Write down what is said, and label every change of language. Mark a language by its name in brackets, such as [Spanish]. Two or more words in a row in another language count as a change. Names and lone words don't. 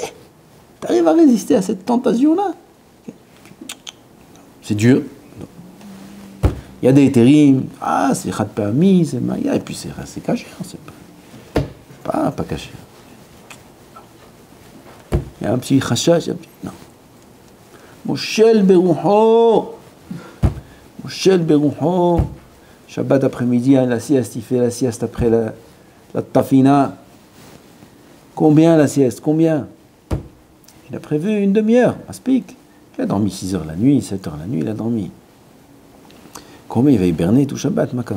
[French] Tu arrives à résister à cette tentation-là? C'est Dieu. Il y a des hétérim, ah, c'est [Hebrew] חד פעמי, [French] c'est maya, et puis c'est caché, c'est pas caché. Il y a un petit khashash, non. [Hebrew] מושל ברוחו, מושל ברוחו, [French] Shabbat après-midi, la sieste, il fait la sieste après la tafina. Combien la sieste? Combien? Il a prévu une demi-heure, aspic. Il a dormi 6 heures la nuit, 7 heures la nuit, il a dormi. Combien il va hiberner tout Shabbat, Makara?